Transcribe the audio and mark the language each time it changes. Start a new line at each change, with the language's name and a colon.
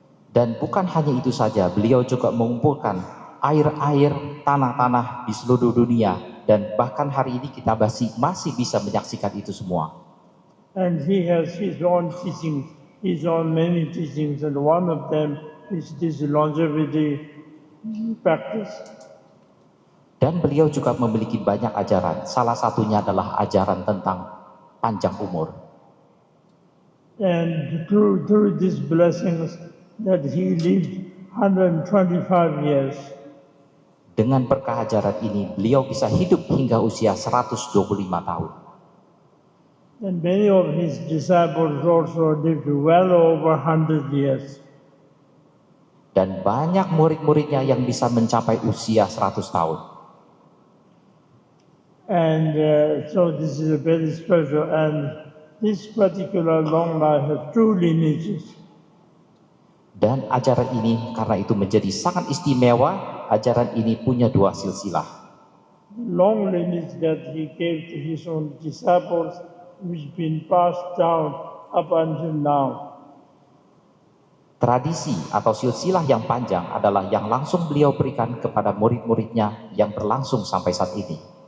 Indonesian: Dan bukan hanya itu saja, beliau juga mengumpulkan air-air, tanah-tanah di seluruh dunia, dan bahkan hari ini kita masih bisa menyaksikan itu semua.
English: And he has his own teachings, his own many teachings, and one of them is this longevity practice.
Indonesian: Dan beliau juga memiliki banyak ajaran, salah satunya adalah ajaran tentang panjang umur.
English: And through these blessings that he lived 125 years.
Indonesian: Dengan berkah ajaran ini, beliau bisa hidup hingga usia 125 tahun.
English: And many of his disciples also lived well over 100 years.
Indonesian: Dan banyak murid-muridnya yang bisa mencapai usia 100 tahun.
English: And so this is a very special, and this particular long life has two lineages.
Indonesian: Dan ajaran ini karena itu menjadi sangat istimewa. Ajaran ini punya dua silsilah.
English: Long lineage that he gave to his own disciples, which been passed down up until now.
Indonesian: Tradisi atau silsilah yang panjang adalah yang langsung beliau berikan kepada murid-muridnya yang berlangsung sampai saat ini.